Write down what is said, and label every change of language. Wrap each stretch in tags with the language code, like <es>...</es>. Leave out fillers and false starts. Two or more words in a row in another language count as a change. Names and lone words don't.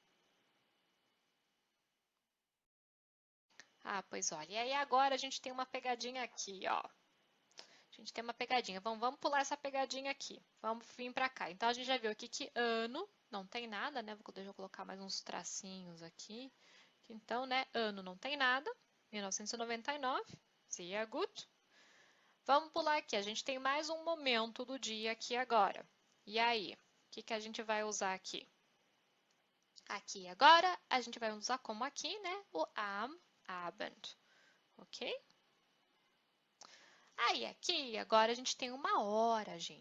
<pt>Ah, pois olha, e aí agora a gente tem uma pegadinha aqui, ó. A gente tem uma pegadinha, vamos pular essa pegadinha aqui, vamos vir para cá. Então a gente já viu aqui que ano não tem nada, né? Deixa eu colocar mais uns tracinhos aqui. Então, né, ano não tem nada, 1999,</pt> <de>sehr gut.</de> <pt>Vamos pular aqui, a gente tem mais um momento do dia aqui agora. E aí, o que a gente vai usar aqui? Aqui agora, a gente vai usar como aqui, né, o</pt> <de>am Abend,</de> <pt>ok? Aí aqui, agora a gente tem uma hora, gente.</pt>